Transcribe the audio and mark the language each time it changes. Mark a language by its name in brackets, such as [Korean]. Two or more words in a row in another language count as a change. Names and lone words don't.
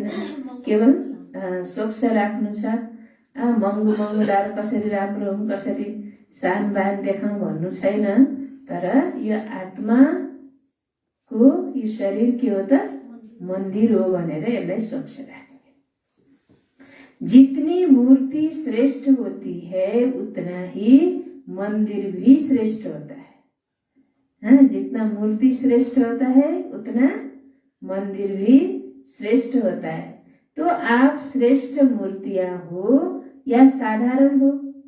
[Nepali] केवल स्वच्छ राख्नु छ। महँगो महँगो लाएर कसरी राम्रो हौँ, कसरी शान बान देखाउँ भन्नु छैन। तर यो आत्माको यो शरीर के हो त? मन्दिर हो भनेर यसलाई स्वच्छ राख्ने। [Hindi] जितनी मूर्ति श्रेष्ठ होती है उतना ही मंदिर भी श्रेष्ठ होता है। जितना मूर्ति श्रेष्ठ होता है उतना मंदिर भी श्रेष्ठ होता है। तो आप श्रेष्ठ मूर्तियां हो या साधारण हो?